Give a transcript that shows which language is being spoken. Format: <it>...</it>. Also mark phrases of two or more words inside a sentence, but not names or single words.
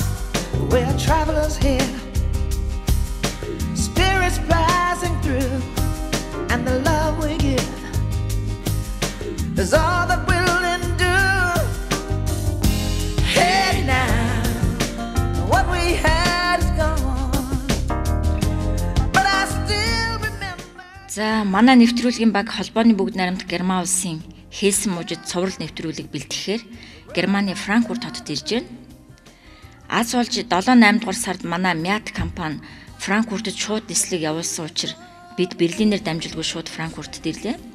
<en>We are travelers here, spirits passing through, and the love we give is all that we'll endure. Hey now, what we had is gone, but I still remember.</en> <mn>За манай нэвтрүүлгийн баг холбооны бүгд найрамдах Герман улсын Хельсэн мужид цуврал нэвтрүүлэг бэлтгэхээр Германы Франкфурт хотод ирж байна. Аз болж 7-8 дугаар сард манай Мят компани Франкфуртод шууд нислэг явуулсан учраас бид Берлинээр дамжуулгүй шууд Франкфуртод ирлээ.</mn>